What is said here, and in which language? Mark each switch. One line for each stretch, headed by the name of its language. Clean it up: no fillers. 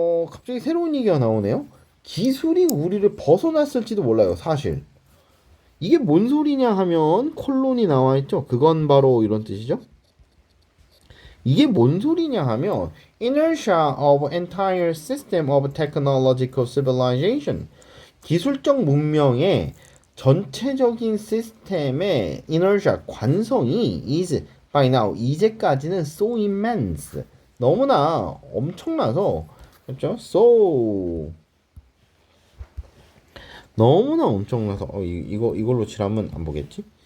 Korean: 갑자기 새로운 얘기가 나오네요. 기술이 우리를 벗어났을지도 몰라요, 사실. 이게 뭔 소리냐 하면 콜론이 나와 있죠. 그건 바로 이런 뜻이죠. 이게 뭔 소리냐 하면
English: inertia of entire system of technological civilization.
Korean: 기술적 문명의 전체적인 시스템의 inertia 관성이
English: is by now
Korean: 이제까지는
English: so immense.
Korean: 너무나 엄청나서 그렇죠? so 너무나 엄청나서 이걸로 칠하면 안 보겠지?